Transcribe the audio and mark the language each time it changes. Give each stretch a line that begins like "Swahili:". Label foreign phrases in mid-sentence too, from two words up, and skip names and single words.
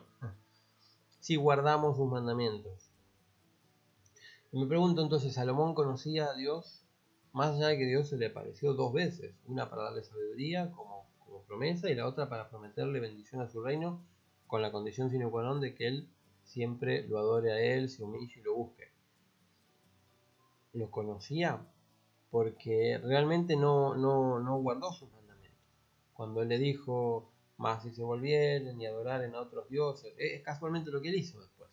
Spanish: Si guardamos sus mandamientos. Y me pregunto entonces, ¿Salomón conocía a Dios? Más allá de que Dios se le apareció 2 veces. Una para darle sabiduría como promesa y la otra para prometerle bendición a su reino con la condición
Latin: sine qua non
Spanish: de que él siempre lo adore a él, se humille y lo busque. ¿Lo conocía? Porque realmente no guardó sus mandamientos. Cuando él le dijo, más si se volvieren y adoraren a otros dioses, es casualmente lo que él hizo después.